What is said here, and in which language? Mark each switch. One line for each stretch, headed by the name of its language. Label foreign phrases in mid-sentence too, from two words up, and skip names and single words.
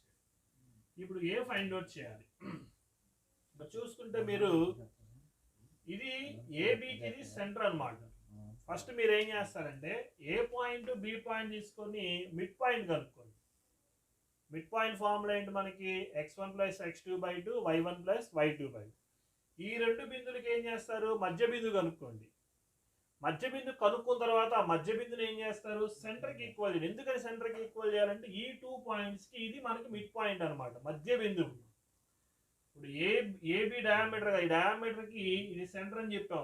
Telugu: ఇప్పుడు ఏ
English: find out
Telugu: చేయాలి. చూసుకుంటే మీరు ఇది ABకి ఇది సెంటర్ అన్నమాట. ఫస్ట్ మీరు ఏం చేస్తారంటే
English: A point B point
Telugu: తీసుకొని
English: mid point
Telugu: కనుక్కోండి.
English: mid point formula
Telugu: ఏంటి మనకి x1 + x2/2 y1 + y2/2. ఈ రెండు బిందువులకి ఏం చేస్తారు మధ్య బిందువు కనుక్కోండి. మధ్య బిందు కనుక్కున్న తర్వాత ఆ మధ్య బిందుని ఏం చేస్తారు సెంటర్కి ఈక్వల్ చేయాలి. ఎందుకని సెంటర్కి ఈక్వల్ చేయాలంటే ఈ 2 పాయింట్స్కి ఇది మనకి
English: mid point
Telugu: అనమాట, మధ్య బిందువు. ఇప్పుడు AB డయామీటర్, ఈ డయామీటర్కి ఇది సెంటర్ అని చెప్పాం.